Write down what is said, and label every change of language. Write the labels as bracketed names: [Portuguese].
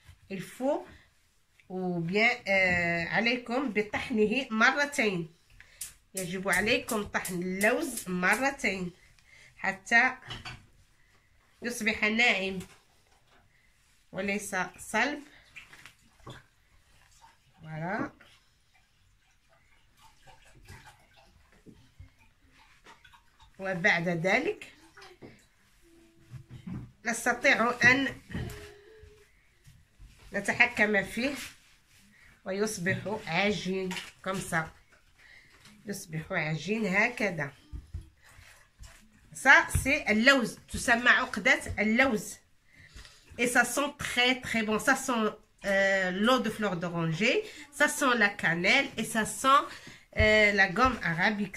[French] Il faut ou bien [Arabic] عليكم بطحنه مرتين. يجب عليكم طحن اللوز مرتين حتى يصبح ناعم وليس صلب. [French] Voilà. [Arabic] وبعد ذلك نستطيع أن نتحكم فيه ويصبح عجين كمسا، يصبح عجين هكذا. [French] Ça c'est [Arabic] اللوز، تسمى عقدة اللوز. [French] Et ça sent très très bon. Ça sent l'eau de fleur d'oranger, ça sent la cannelle et ça sent la gomme arabique.